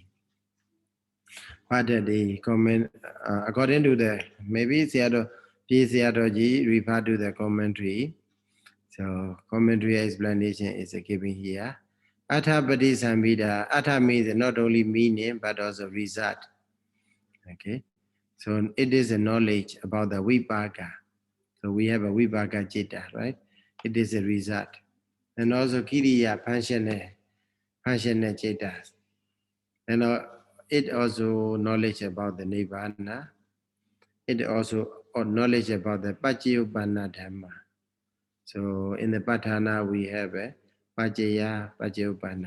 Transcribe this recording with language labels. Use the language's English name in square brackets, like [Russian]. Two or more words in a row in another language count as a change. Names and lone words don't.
[English] What the comment, according to the, maybe Sayadaw refer to the commentary. So commentary explanation is given here. [Pali] Atha Padisambhita, [English] Atha means not only meaning but also result. Okay, so it is a knowledge about the vipaka. So we have a [Pali] vipaka citta, [English] right? It is a result. And also kiriya functional cittas. And it also knowledge about the nibbana. It also knowledge about the [Pali] Pacchayupanna Dhamma. [English] So in the Patthana we have a Pacchayupanna.